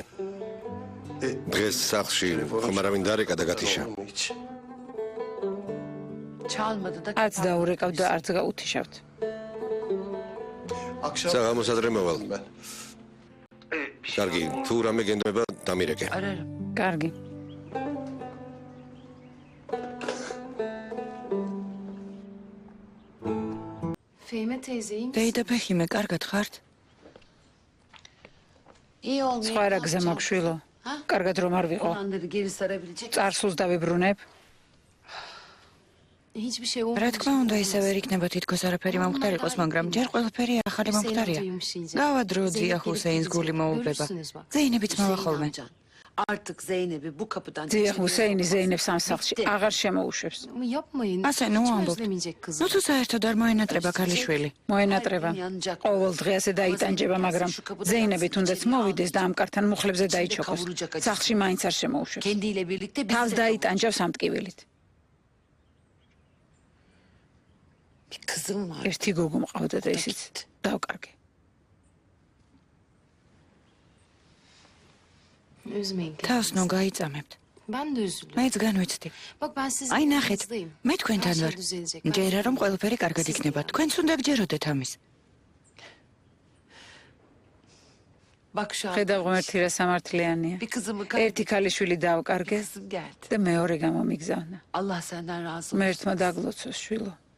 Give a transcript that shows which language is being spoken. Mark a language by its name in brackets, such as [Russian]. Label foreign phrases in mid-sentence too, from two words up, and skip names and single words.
[Georgian] დღეს სახლში ხომ არავინ დარეკა და გათიშა. [Turkish] Hiç. Çalmadı da [Georgian] არც დაურეკავ და არც გაუთიშავთ. [Turkish] Akşam [Georgian] საღამოსადრე მოვალ. [Turkish] ben. [Georgian] კარგი, თუ რამე გენდება დამირეკე. [Turkish] ararım. [Georgian] კარგი. [Turkish] Fehime teyzeyim. [Georgian] დეიდა ფეხიმე, კარგად ხართ? [Turkish] İyi olmaya [Georgian] სხვა რა გზა მაქვს შვილო? კარგად რომ არ ვიყო. [Turkish] Olanları geri sarabilecek. [Georgian] წარსულს დავიბრუნებ. [Turkish] Hiçbir şey [Georgian] რა [Turkish] olmayacak. [Georgian] თქმა უნდა, ისე ვერ იქნება თითქოს არაფერი მომხდარიყოს, მაგრამ ჯერ ყველაფერი ახალი მომხდარია. გავადრო ძია ჰუსეინს გული მოუბება. ზეინებიც მოვა ხოლმე. [Turkish] Artık Zeynep'i bu kapıdan [Georgian] ძია ჰუსეინი ზეინებს ამ სახლში აღარ შემოუშვებს. [Turkish] Ama yapmayın. [Georgian] ასე ნუ [Turkish] Hiç [Georgian] ამბობთ. [Turkish] özlemeyecek kızım. [Georgian] ნუ თუ საერთოდ არ მოენატრება ქალიშვილი. მოენატრება. ყოველ დღე ასე დაიტანჯება, მაგრამ ზეინები თუნდაც მოვიდეს და ამ კართან მუხლებზე დაიჩოქოს. სახლში მაინც არ შემოუშვებს. [Turkish] Kendiyle birlikte biz [Georgian] თავს [Turkish] de [Georgian] დაიტანჯავს ამ ტკივილით. [Turkish] bir kızım var. [Georgian] ერთი გოგო მყავდა და ისიც დავკარგე. [Turkish] Üzmeyin. [Georgian] თავს ნუ გაიწამებთ. [Turkish] Ben de üzülüyorum. [Georgian] მეც განვიცდი. [Turkish] Bak ben sizin [Georgian] აი ნახეთ, [Turkish] yanınızdayım. [Georgian] მე [Turkish] Her [Georgian] თქვენთან [Turkish] şey [Georgian] ვარ. [Turkish] düzelecek. [Georgian] მჯერა რომ ყველაფერი კარგად იქნება. თქვენც უნდა გჯეროდეთ ამის. [Turkish] Bak şu an [Georgian] ხედავ ღმერთი რა სამართლიანია. [Turkish] bir kızımı [Georgian] ერთი ქალიშვილი დავკარგე [Turkish] kızım geldi. [Georgian] და მეორე გამომიგზავნა. [Turkish] Allah senden razı olsun. [Georgian] ღმერთმა დაგლოცოს შვილო.